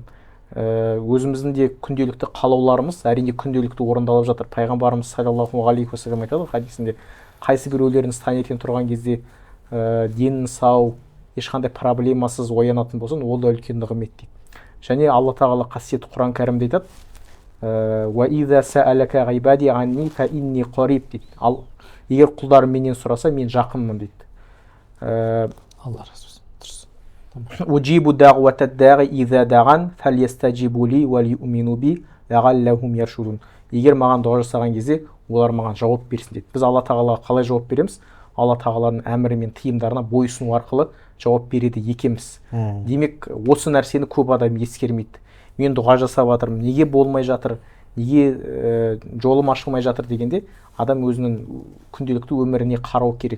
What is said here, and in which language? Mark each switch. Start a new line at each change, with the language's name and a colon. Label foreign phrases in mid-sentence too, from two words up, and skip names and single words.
Kazakh: Өзіміздің де күнделікті қалауларымыз әрине күнделікті орындалып жатыр. Пайғамбарымыз
Arabic: صلى الله عليه وسلم
Kazakh: айтады хадисінде, қайсы біреулеріңіз таңертең тұрған кезде денің сау, ешқандай проблемасыз оянатын болсын, ол да үлкен нығмет дейді. Және Алла тағала қасиетті Құран кәрімде айтады,
Arabic: وَإِذَا سَأَلَكَ عِبَادِي عَنِّي فَإِنِّي قَرِيبٌ дейді.
Kazakh: Ал егер құлдарым менен сұраса, мен жақынмын дейді. Алла разы болсын.
Arabic: أجيب دعوة الداعي إذا دعان فليستجيبوا لي وليؤمنوا بي لعلهم يرشدون.
Kazakh: Егер маған дұға жасаған кезде олар маған жауап берсін дейді. Біз Алла тағалаға қалай жауап береміз? Алла тағаланың әмірі мен тыйымдарына бойұсыну арқылы жауап береді екенбіз. Демек, осы нәрсені көп адам ескермейді. Мен дұға жасап жатырмын, неге болмай жатыр, неге жолым ашылмай жатыр дегенде, адам өзінің күнделікті өміріне қарау керек.